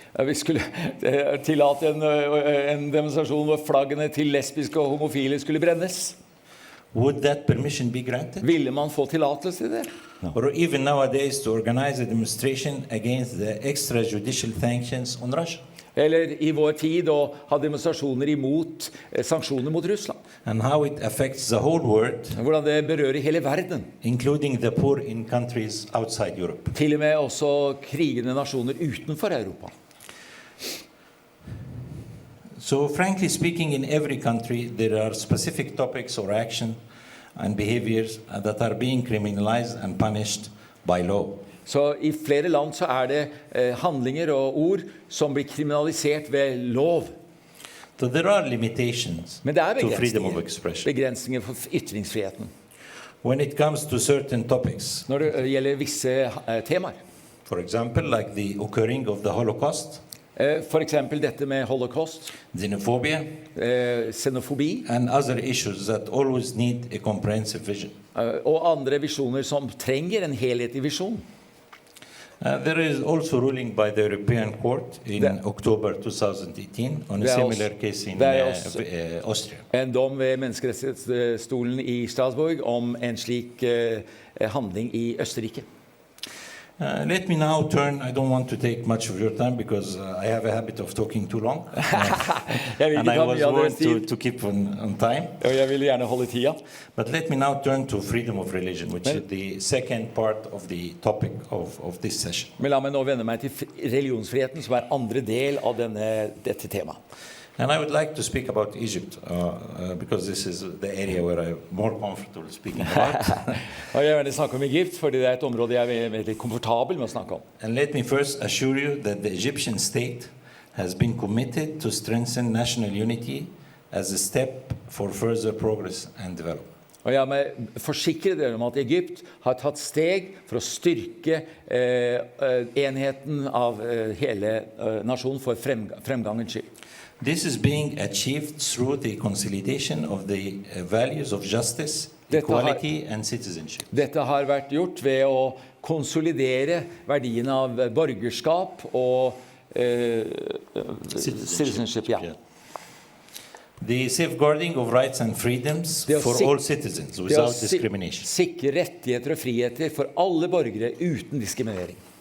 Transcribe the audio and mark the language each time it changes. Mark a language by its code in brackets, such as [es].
[no] vi skulle tillate en demonstrasjon hvor flaggene til lesbiske og homofile skulle brennes. [en] Would that permission be granted? [no] Ville man få tillatelse til det? [en] Or even nowadays to organize a demonstration against the extrajudicial sanctions on Russia? [no] Eller i vår tid å ha demonstrasjoner imot sanksjoner mot Russland. [en] And how it affects the whole world, [no] Hvordan det berører hele verden. [en] including the poor in countries outside Europe. [no] Til og med også krigende nasjoner utenfor Europa. [en] So frankly speaking, in every country there are specific topics or action and behaviors that are being criminalized and punished by law. [no] Så I flere land så det handlinger og ord som blir kriminalisert ved lov. [en] So there are limitations [no] Men det [en] to freedom of expression. [no] begrensninger for ytringsfriheten [en] When it comes to certain topics, [no] når det gjelder visse temaer. [en] for example, like the occurring of the Holocaust, [no] For eksempel dette med holocaust, [en] xenophobia, [no] xenofobi [en] and other issues that always need a comprehensive vision. [no] og andre visjoner som trenger en helhetlig visjon. [en] There is also ruling by the European Court in October 2018 on a similar case in Austria. [no] En dom ved menneskerettighetsstolen I Strasbourg om en slik handling I Østerrike. [en] Let me now turn, I don't want to take much of your time because I have a habit of talking too long. And I was warned to keep on time. [no] Og jeg vil gjerne holde tida. [en] But let me now turn to freedom of religion, which is the second part of the topic of this session. [no] Men la meg nå vende meg til religionsfriheten, som andre del av dette temaet. [en] And I would like to speak about Egypt because this is the area where I'm more comfortable speaking about. [no] Og jeg vil gjerne snakke om Egypt, fordi det et område jeg veldig komfortabel med å snakke om. [en] And let me first assure you that the Egyptian state has been committed to strengthen national unity as a step for further progress and development. [no] Og jeg må forsikre dere om at Egypt har tatt steg for å styrke enheten av hele nasjonen for fremgangens skyld. [en] This is being achieved through the consolidation of the values of justice, equality and citizenship. [no] Dette har vært gjort ved å konsolidere verdiene av borgerskap og [en] citizenship. Ja. The safeguarding of rights and freedoms for all citizens without discrimination. [no] Sikre rettigheter og friheter for alle borgere uten diskriminering.